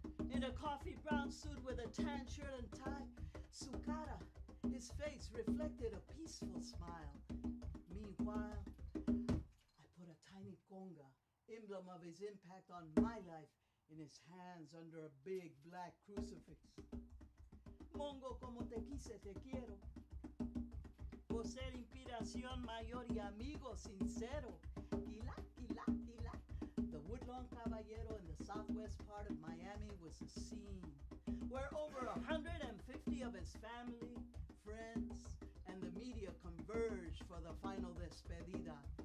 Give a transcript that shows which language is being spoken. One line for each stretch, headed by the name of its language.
English: In a coffee brown suit with a tan shirt and tie,
Spanish: su cara,
English: his face reflected a peaceful smile. Meanwhile, I put a tiny conga, emblem of his impact on my life, in his hands under a big black crucifix.
Spanish: Mongo, como te quise, te quiero. Por ser inspiración mayor y amigo sincero. Quila, quila, quila.
English: The Woodlawn Caballero in the southwest part of Miami was a scene where over 150 of his family, friends, and the media converged for the final despedida.